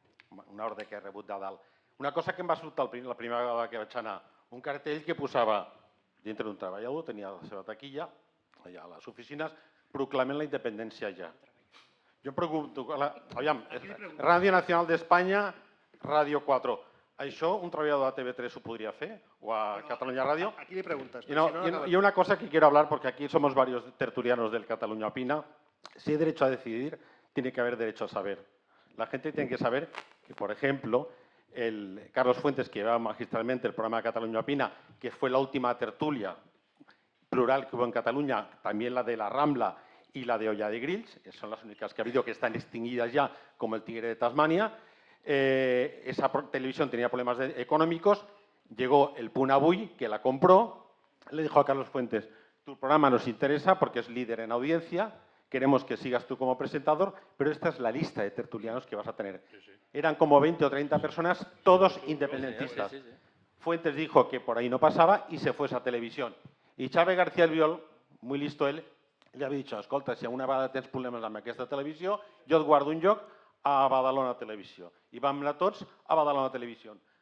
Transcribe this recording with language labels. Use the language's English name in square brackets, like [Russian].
[Catalan] Una ordre que he rebut de dalt. Una cosa que em va sobtar la primera vegada que vaig anar, un cartell que posava, dintre d'un treballador, tenia la seva taquilla, allà a les oficines, proclamen la independència ja. Jo em pregunto, aviam, Ràdio Nacional d'Espanya, Ràdio 4, això un treballador de TV3 ho podria fer? [Spanish] ¿O a Cataluña Radio? Aquí le preguntas. Y una cosa que quiero hablar, porque aquí somos varios tertulianos del Cataluña Opina, si hay derecho a decidir, tiene que haber derecho a saber. La gente tiene que saber que, por ejemplo, el Carlos Fuentes, que llevaba magistralmente el programa de Cataluña Opina, que fue la última tertulia plural que hubo en Cataluña, también la de la Rambla y la de Olla de Grills, que son las únicas que ha habido que están extinguidas ya, como el Tigre de Tasmania. Esa televisión tenía problemas económicos, llegó el Punt Avui, que la compró, le dijo a Carlos Fuentes, tu programa nos interesa porque es líder en audiencia, queremos que sigas tú como presentador, pero esta es la lista de tertulianos que vas a tener. Eran como 20 o 30 personas, todos independentistas. Fuentes dijo que por ahí no pasaba y se fue a esa televisión. Y Xavi García Albiol, muy listo él, [Catalan] li havia dit, escolta, si alguna vegada tens problemes amb aquesta televisió, jo et guardo un lloc a Badalona Televisió. I vam anar tots a Badalona Televisió.